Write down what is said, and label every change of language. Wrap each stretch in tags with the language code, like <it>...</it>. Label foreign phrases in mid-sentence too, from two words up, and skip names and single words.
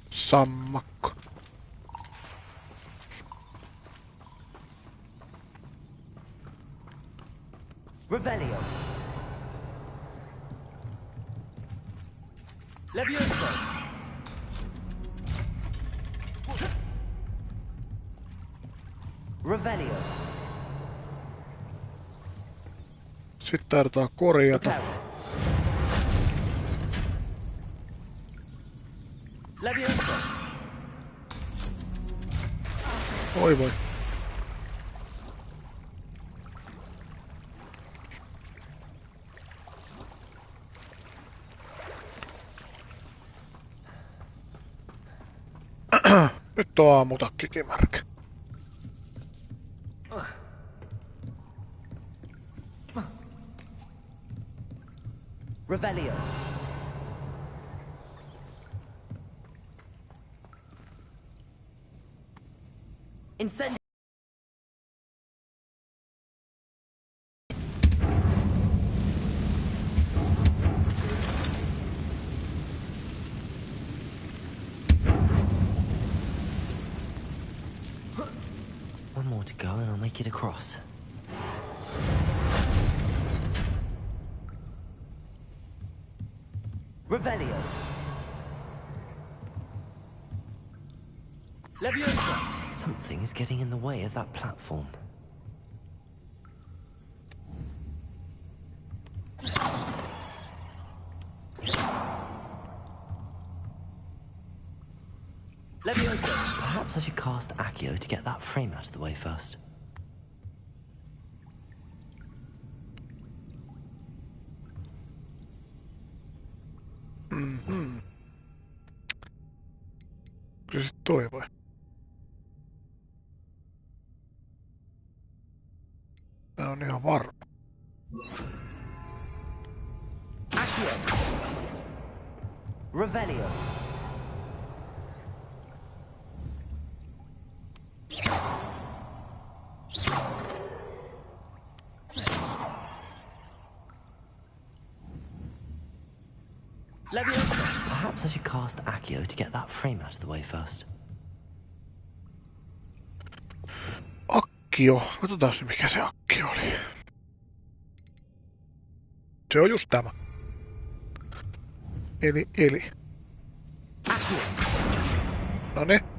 <fi>Sammakko. Revelio. Levioso. Revelio. Sitten taidetaan korjata. Reparo. Levioso. Oi voi. Nyt on aamutakkikin märkä. Revelio. Incendio.</fi> <en>One more to go and I'll make it across. Revelio. Levioso. Something is getting in the way of that platform. Levioso. Perhaps I should cast Accio to get that frame out of the way first.</en> <fi>Kyllä se sit toivoi. Tää on ihan varma. Accio. Revelio. Levioso.</fi> <en>Perhaps I should cast Accio to get that frame out of the way first.</en> <fi>Akkio. Katsotaan se mikä se akkio oli. Se on just tämä. Eli. Accio. Noni.</fi>